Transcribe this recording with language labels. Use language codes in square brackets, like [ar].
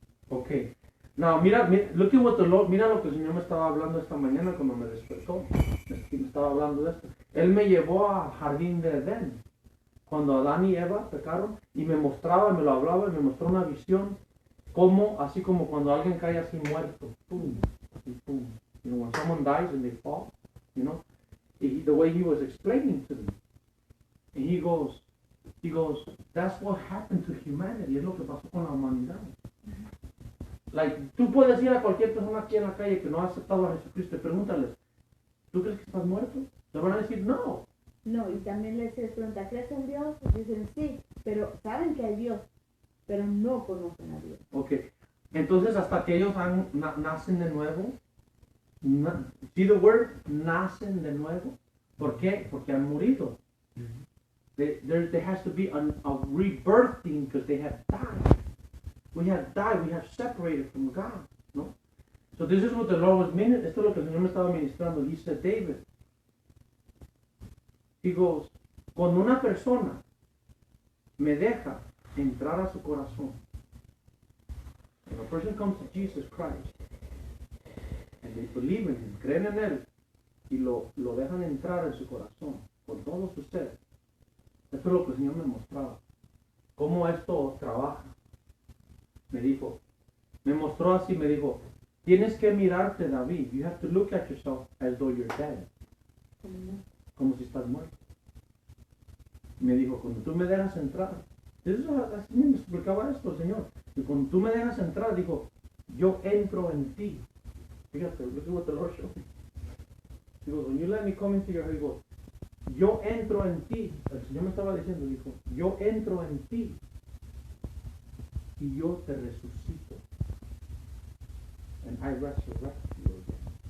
[es] Okay. Now, mira lo que el Señor me estaba hablando esta mañana cuando me despertó. Me estaba hablando de esto. Él me llevó al jardín de Edén, cuando Adán y Eva pecaron, y me mostraba, me lo hablaba, y me mostró una visión, así como cuando alguien cae así muerto, pum, y pum. [en] You know, when someone dies and they fall, you know, the way he was explaining to me, and he goes, that's what happened to humanity. [es] Es lo que pasó con la humanidad. Like, tú puedes ir a cualquier persona aquí en la calle que no ha aceptado a Jesucristo y pregúntales, ¿tú crees que estás muerto? Le van a decir no. No, y también les pregunta, ¿crees en Dios? Dicen sí, pero saben que hay Dios, pero no conocen a Dios. Ok, entonces hasta que ellos nacen de nuevo, see the word, nacen de nuevo. ¿Por qué? Porque han morido. [en] There has to be a rebirthing because they have died. We have died, we have separated from God, ¿no? So this is what the Lord was meaning. [es] Esto es lo que el Señor me estaba ministrando. He said, David, he goes, cuando una persona me deja entrar a su corazón, when a person comes to Jesus Christ, and they believe in Him, creen en Él, y lo dejan entrar en su corazón, con todo su ser, esto es lo que el Señor me mostraba. Cómo esto trabaja. Me mostró así, me dijo, tienes que mirarte, David. [en] You have to look at yourself as though you're dead. [es] Como si estás muerto. Me dijo, cuando tú me dejas entrar, así me explicaba esto, Señor. Y cuando tú me dejas entrar, dijo, yo entro en ti. [en] Fíjate, look at what the Lord showed me. He goes, when you let me come into your heart, he goes, yo entro en ti. El Señor me estaba diciendo, dijo, yo entro en ti. y yo te resucito. And I resurrect you again.